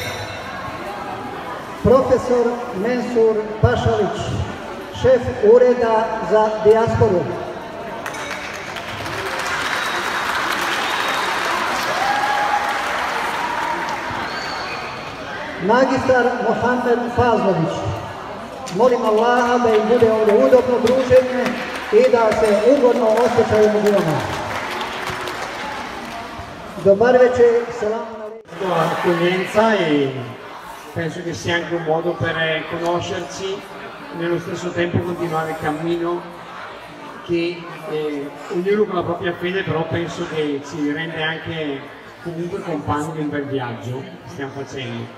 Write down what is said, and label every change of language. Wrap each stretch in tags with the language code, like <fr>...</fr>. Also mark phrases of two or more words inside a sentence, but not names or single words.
<bs>profesor Mensur Pašalić, šef Ureda za dijasporu, magistar Mohamed Fazlović. Molim Allaha da im bude ovdje udobno druženje i da se ugodno osjećaju među nama. Dobar večer,</bs> <ar>selam alaikum.</ar> <it>Accoglienza e penso che sia anche un modo per conoscerci e nello stesso tempo continuare il cammino che ognuno con la propria fede, però penso che ci rende anche comunque compagni di un bel viaggio che stiamo facendo.</it>